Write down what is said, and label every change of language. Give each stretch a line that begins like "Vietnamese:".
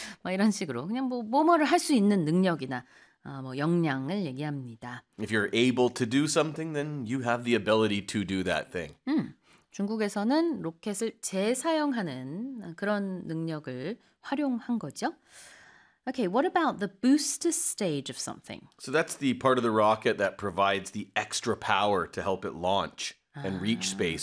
Korean: 뭐 이런 식으로 그냥 뭐 뭐뭐를 할 수 있는 능력이나 뭐 역량을 얘기합니다.
English: If you're able to do something, then you have the ability to do that thing.
Korean: 중국에서는 로켓을 재사용하는 그런 능력을 활용한 거죠.
English: Okay, what about the booster stage of something? So that's the part of the rocket that provides the extra power to help it launch and reach space.